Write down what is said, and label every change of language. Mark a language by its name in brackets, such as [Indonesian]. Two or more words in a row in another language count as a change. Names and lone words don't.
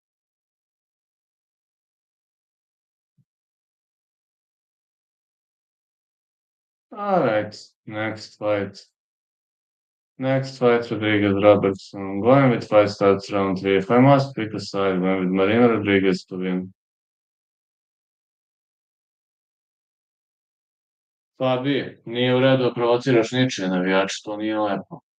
[English] Alright, next fight. Next fight, Rodriguez Robertson. Going with fight starts round 3. If I must pick a side, going with Marina Rodriguez to win. [Serbian] Fabi, nije u redu da provociraš ničije navijače, to nije lepo.